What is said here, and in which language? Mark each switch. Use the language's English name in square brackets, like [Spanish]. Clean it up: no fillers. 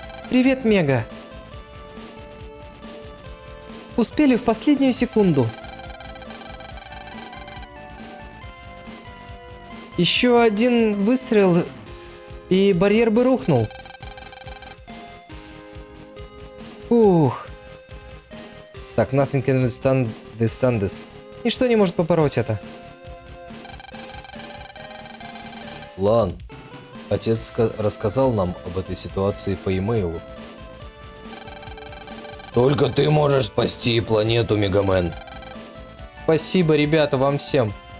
[Russian] Привет, Мега. Успели в последнюю секунду. Еще один выстрел, и барьер бы рухнул. Ух. Так, [English] nothing can withstand this. [Russian] Ничто не может побороть это. Лан, отец рассказал нам об этой ситуации по имейлу. Только ты можешь спасти планету, Мегамен. Спасибо, ребята, вам всем.